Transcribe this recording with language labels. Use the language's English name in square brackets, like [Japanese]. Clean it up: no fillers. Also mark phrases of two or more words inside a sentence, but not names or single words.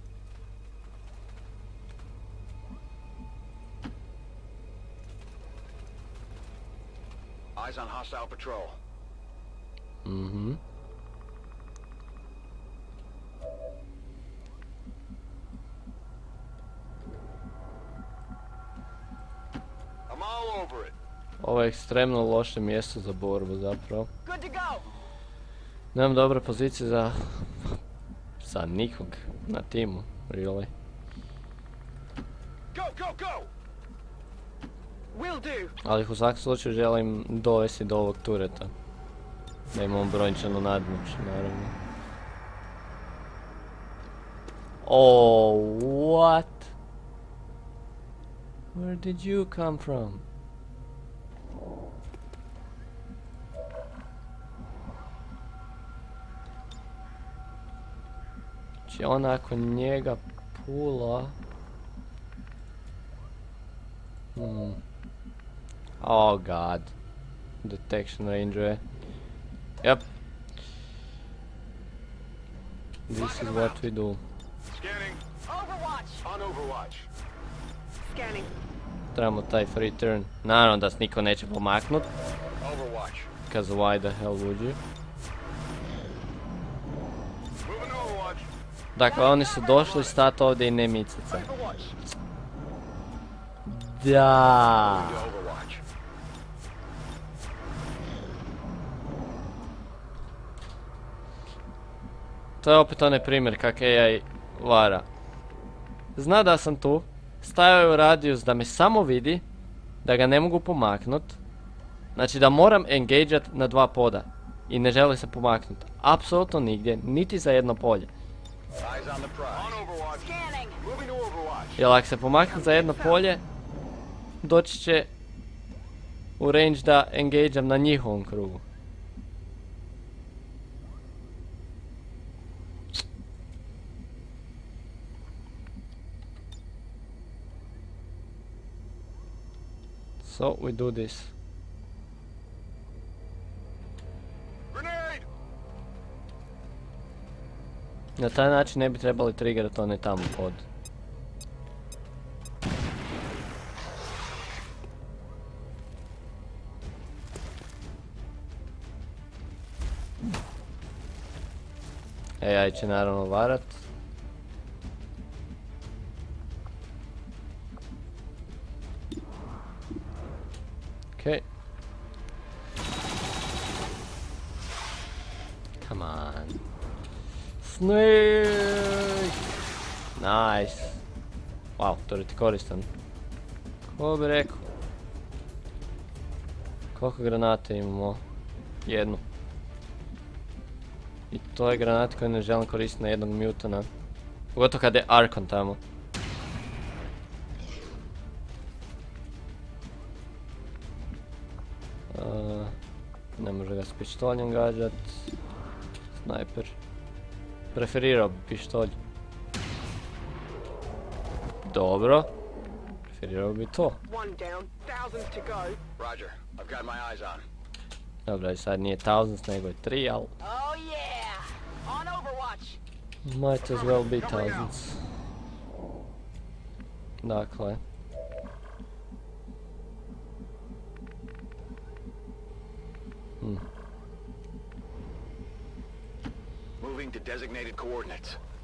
[English] Eyes on hostile patrol. Mhm. I'm all over it. [Croatian] Ovo je ekstremno loše mjesto za borbu zapravo. [English] Good to go. [Croatian] Nemam dobre pozicije za nikog na timu, [English] really. Go, go, go! Will do. [Croatian] Ali ih u svakom slučaju želim dovesti do ovog tureta. Da imamo brojčanu nadmoć, naravno. [English] Oh, what? Where did you come from? [Croatian] Znači on ako njega pula... [English] Oh god. Detection Ranger. Yep. This is what we do. Scanning. Overwatch. On Overwatch. Scanning. [Croatian] Trebamo taj [English] free turn. [Croatian] Naravno da se niko neće pomaknut. [English] Overwatch. Because why the hell would you? Moving to Overwatch. [Croatian] Dakle, oni su došli stati ovdje i ne micati se. [English] Overwatch. [Croatian] Da. [English] To Overwatch. [Croatian] To je opet onaj primjer kak AI vara. Zna da sam tu, stajao je u radijus da me samo vidi, da ga ne mogu pomaknut. Znači da moram engageat na 2 poda i ne želi se pomaknut. Apsolutno nigdje, niti za jedno polje. [English] Eyes on the prize. On Overwatch. Scanning. Moving to Overwatch. [Croatian] Jer ako se pomakne za jedno polje, doći će u range da engageam na njihovom krugu. [English] So we do this. Grenade! [Croatian] Na taj način ne bi trebali triggerat onaj tamo pod. AI će naravno varat. [English] Okay. Come on. Snake! Nice. [Croatian] Wow, turret je koristan. Ko bi rekao? Koliko granate imamo? Jednu. I to je granat koju ne želim koristiti na jednog mutana. Pogotovo kada je Arkon tamo. Ne može ga s pištoljem gađat. Snajper. Preferirao bi pištolj. Dobro. Preferirao bi to. [English] One down. Thousands to go. Roger. I've got my eyes on. [Croatian] Dobro, i sad nije thousands nego je 3, al... [English] Oh yeah. On Overwatch. Might as well be thousands. [Croatian] Dakle. [English] Moving to designated coordinates.